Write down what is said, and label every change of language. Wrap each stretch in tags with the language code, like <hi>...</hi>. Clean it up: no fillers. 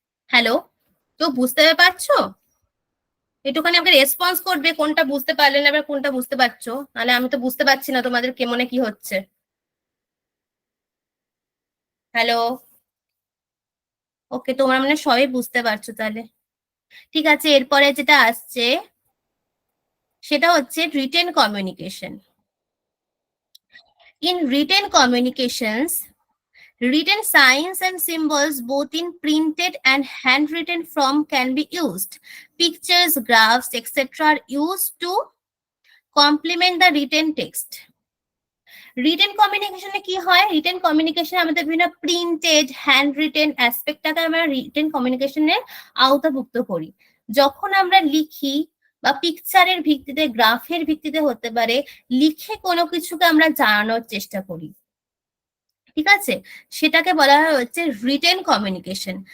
<bn>Hello, তো বুঝতে পারছো? একটুখানি আমাকে রেসপন্স করবে কোনটা বুঝতে পারলে না, কোনটা বুঝতে পারছো, নাহলে আমি তো বুঝতে পারছি না তোমাদের কেমনে কি হচ্ছে। হ্যালো, ওকে, তোমরা মানে সবই বুঝতে পারছো তাহলে। ঠিক আছে, এরপরে যেটা আসছে সেটা হচ্ছে written communication.</bn> <en>In written communications, written signs and symbols both in printed and handwritten form can be used. Pictures, graphs, etc. are used to complement the written text.</en> <bn>Written কমিউনিকেশনে কি হয়? রিটেন কমিউনিকেশনে আমাদের বিভিন্ন প্রিন্টেড, হ্যান্ড রিটেন অ্যাসপেক্টটাকে আমরা written কমিউনিকেশনের আওতাভুক্ত করি। যখন আমরা লিখি বা পিকচারের ভিত্তিতে, গ্রাফের ভিত্তিতে হতে পারে, লিখে কোনো কিছুকে আমরা জানানোর চেষ্টা করি, ঠিক আছে, সেটাকে বলা হচ্ছে রিটেন কমিউনিকেশন।</bn>